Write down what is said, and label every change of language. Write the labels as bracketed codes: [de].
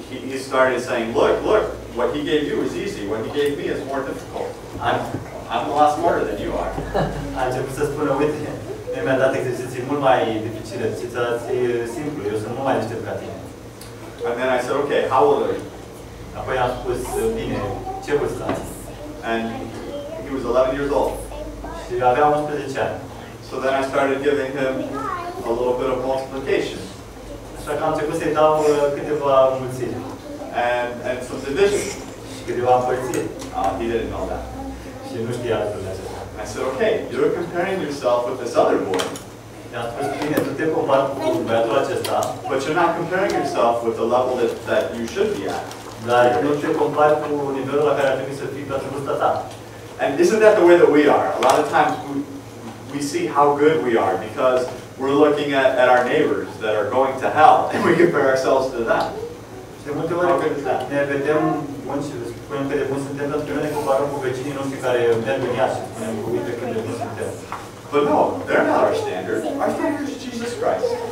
[en] He started saying, look, what he gave you is easy. What he gave me is more difficult. I'm a lot smarter than you are. [ro] A început să spună, uite, mi-a dat exerciții mult mai dificile, ți-a dat simplu, eu sunt mult mai deștept ca tine. [en] And then I said, okay, how old are you? [ro] Apoi am spus, bine, ce vârstă ai? [en] And he was 11 years old. [ro] Și avea 11 ani. [en] So then I started giving him a little bit of multiplication. [ro] Așa că am început să-i dau câteva înmulțiri. [en] And some division. [ro] Și câteva împărțiri. [en] He didn't know that. [ro] Și nu știa lucrurile acestea. [en] I said, okay, you're comparing yourself with this other boy. [ro] I-am spus, bine, tu te compari cu băiatul acesta. [en] But you're not comparing yourself with the level that you should be at. [ro] Dar nu te compari cu nivelul la care ar trebui să fii pentru vârsta ta. [en] And isn't that the way that we are? A lot of times we see how good we are because we're looking at our neighbors that are going to hell and we compare ourselves to them. [ro] Și de multe ori ne vedem buni și spunem că de buni suntem pentru că noi ne comparăm cu vecinii noștri care merg în ea și spunem că uite cât de buni suntem. [en] But no, they're not our standard. Our standard is Jesus Christ.